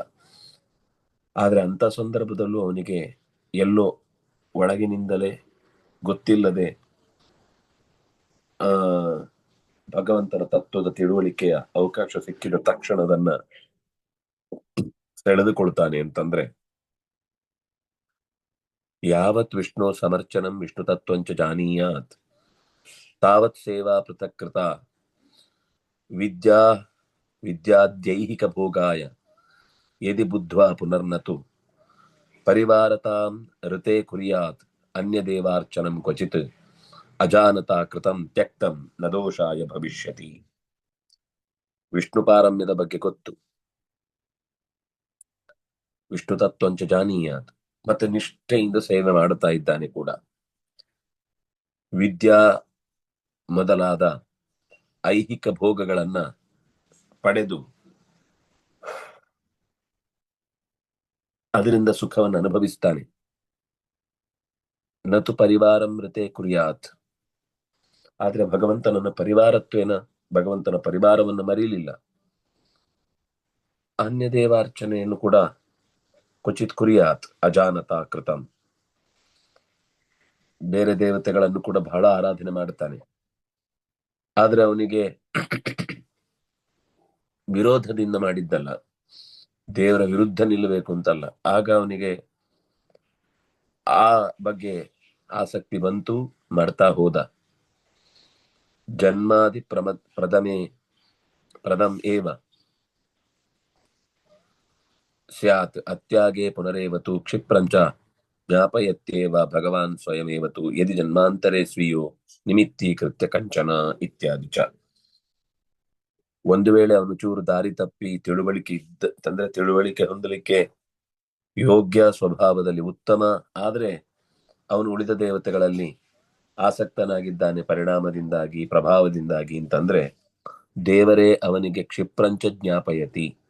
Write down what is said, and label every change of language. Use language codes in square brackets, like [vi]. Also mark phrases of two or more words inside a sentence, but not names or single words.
[kn] ಆದ್ರೆ ಅಂತ ಸಂದರ್ಭದಲ್ಲೂ ಅವನಿಗೆ ಎಲ್ಲೋ ಒಳಗಿನಿಂದಲೇ ಗೊತ್ತಿಲ್ಲದೆ ಭಗವಂತನ ತತ್ವದ ತಿಳುವಳಿಕೆಯ ಅವಕಾಶ ಸಿಕ್ಕಿದ ತಕ್ಷಣ ಅದನ್ನ ಸೆಳೆದುಕೊಳ್ತಾನೆ ಅಂತಂದ್ರೆ, [sa] ಯಾವತ್ ವಿಷ್ಣು ಸಮರ್ಚನಂ ವಿಷ್ಣು ತತ್ವಂಚ ಜಾನೀಯಾತ್ ತಾವತ್ ಸೇವಾ ಪೃಥಕ್ಕೃತ ವಿದ್ಯಾದ್ಯೈಹಿಕ ಭೋಗಾಯ ಯದಿ ಬುದ್ಧ್ವಾ ಪುನರ್ನತು ಪರಿವಾರತಾಂ ಋತೆ ಕುರ್ಯಾತ್ ಅನ್ಯ ದೇವಾರ್ಚನಂ ಕ್ವಚಿತ್ ಅಜಾನತಾ ಕೃತಂ ತ್ಯಕ್ತಂ ನ ದೋಷಾಯ ಭವಿಷ್ಯತಿ. [kn] ವಿಷ್ಣು ಪಾರಮ್ಯದ ಬಗ್ಗೆ ಗೊತ್ತು, [sa] ವಿಷ್ಣು ತತ್ವಂಚ ಜಾನೀಯಾತ್, [kn] ಮತ್ತೆ ನಿಷ್ಠೆಯಿಂದ ಸೇವೆ ಮಾಡುತ್ತಾ ಇದ್ದಾನೆ ಕೂಡ. ವಿದ್ಯಾ ಮೊದಲಾದ ಐಹಿಕ ಭೋಗಗಳನ್ನ ಪಡೆದು ಅದರಿಂದ ಸುಖವನ್ನು ಅನುಭವಿಸ್ತಾನೆ. [sa] ನತು ಪರಿವಾರಂ ಋತೆ ಕುರ್ಯಾತ್, [kn] ಆದ್ರೆ ಭಗವಂತನನ್ನ ಭಗವಂತನ ಪರಿವಾರವನ್ನು ಮರೀಲಿಲ್ಲ. ಅನ್ಯ ದೇವಾರ್ಚನೆಯನ್ನು ಕೂಡ [sa] ಕ್ವಚಿತ್ ಕುರ್ಯಾತ್ ಅಜಾನತಾ ಕೃತಂ, [kn] ಬೇರೆ ದೇವತೆಗಳನ್ನು ಕೂಡ ಬಹಳ ಆರಾಧನೆ ಮಾಡುತ್ತಾನೆ. ಆದ್ರೆ ಅವನಿಗೆ ವಿರೋಧದಿಂದ ಮಾಡಿದ್ದಲ್ಲ, ದೇವರ ವಿರುದ್ಧ ನಿಲ್ಲಬೇಕು ಅಂತಲ್ಲ. ಆಗ ಅವನಿಗೆ ಆ ಬಗ್ಗೆ ಆಸಕ್ತಿ ಬಂತು, ಮಾಡ್ತಾ ಹೋದ. [sa] ಜನ್ಮಾದಿ ಪ್ರದಂ ಏವ ಸ್ಯಾತ್ ಅತ್ಯಾಗೆ ಪುನರೇವತು ಕ್ಷಿಪ್ರಂಚ ಜ್ಞಾಪಯತ್ಯೇವ ಭಗವಾನ್ ಸ್ವಯಮೇವ ತು ಯದಿ ಜನ್ಮಾಂತರೇ ಸ್ವೀಯೋ ನಿಮಿತ್ತೀಕೃತ್ಯ ಕಂಚನ ಇತ್ಯಾದಿ ಚ. [kn] ಒಂದು ವೇಳೆ ಅವನು ಚೂರು ದಾರಿ ತಪ್ಪಿ ತಿಳುವಳಿಕೆ ಹೊಂದಲಿಕ್ಕೆ ಯೋಗ್ಯ ಸ್ವಭಾವದಲ್ಲಿ ಉತ್ತಮ ಆದ್ರೆ ಅವನು ಉಳಿದ ದೇವತೆಗಳಲ್ಲಿ ಆಸಕ್ತನಾಗಿದ್ದಾನೆ ಪರಿಣಾಮದಿಂದಾಗಿ ಪ್ರಭಾವದಿಂದಾಗಿ ಅಂತಂದ್ರೆ ದೇವರೇ ಅವನಿಗೆ [sa] ಕ್ಷಿಪ್ರಂಚ ಜ್ಞಾಪಯತಿ,